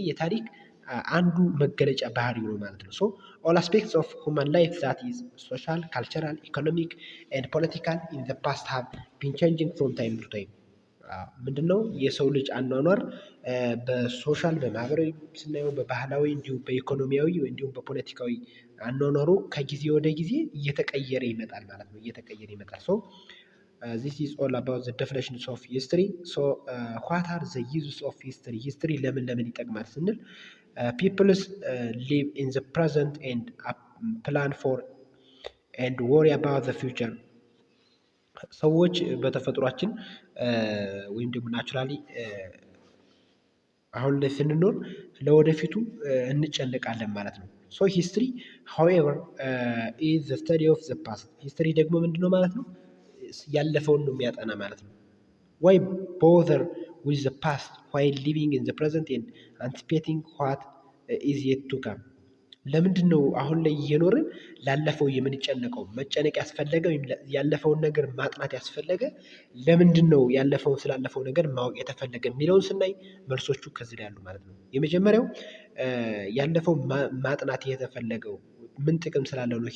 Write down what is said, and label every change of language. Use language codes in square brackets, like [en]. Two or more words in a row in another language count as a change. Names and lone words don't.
[am] የታሪክ አንዱ መገለጫ ባህሪው ነው ማለት ነው። [en] so all aspects of human life that is social, cultural, economic and political in the past have been changing from time to time። [am] ምንድነው የሰው ልጅ አኗኗር በሶሻል በማህበራዊ ስናየው፣ በባህላዊ እንዲሁም በኢኮኖሚያዊ እንዲሁም በፖለቲካዊ አኗኗሩ ከጊዜ ወደ ጊዜ እየተቀየረ ይመጣል ማለት ነው። እየተቀየረ ይመጣል። ሶ [en] this is all about the definitions of history. So what are the uses of history? history [am] ለምን ይጠቅማል ስንል [en] peoples live in the present and plan for and worry about the future. [am] ሰዎች በተፈጥሯችን ወይም ደግሞ ናቹራሊ አሁን ላይ ስንኖር ለወደፊቱ እንጨነቃለን ማለት ነው። [en] so history however is the study of the past. [am] ሂስትሪ ደግሞ ምንድነው ማለት ነው? ያለፈውን ነው የሚያጠና ማለት ነው። [en] why bother with the past while living in the present and anticipating what is yet to come? [am] ለምንድን ነው አሁን ላይ እየኖርን ላለፈው የምንጨነቀው? መጨነቅ ያስፈለገ ወይም ያለፈውን ነገር ማጥናት ያስፈለገ ለምንድን ነው? ያለፈውን ስላለፈው ነገር ማወቅ የተፈለገ የሚለውን ስናይ መልሶቹ ከዚህ ላይ ያሉ ማለት ነው። የመጀመሪያው ያለፈው ማጥናት የተፈለገው ምን ጥቅም ስላለው ነው?